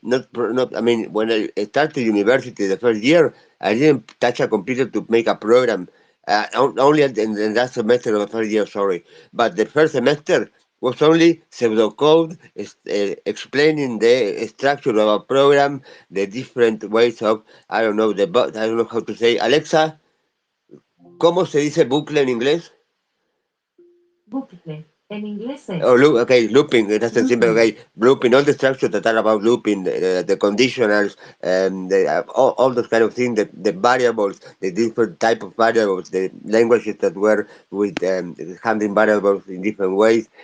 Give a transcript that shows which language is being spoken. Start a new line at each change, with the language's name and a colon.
English: Not. I mean, when I started university the first year, I didn't touch a computer to make a program. Only in that semester of the first year, sorry. But the first semester was only pseudocode, explaining the structure of a program, the different ways of, I don't know, I don't know how to say.
Spanish: Alexa, ¿cómo se dice bucle en inglés?
English: Oh, okay, looping. That's a simple. Okay, looping. All the structures that are about looping, the conditionals, all those kind of things. The variables, the different type of variables, the languages that were with handling variables in different ways.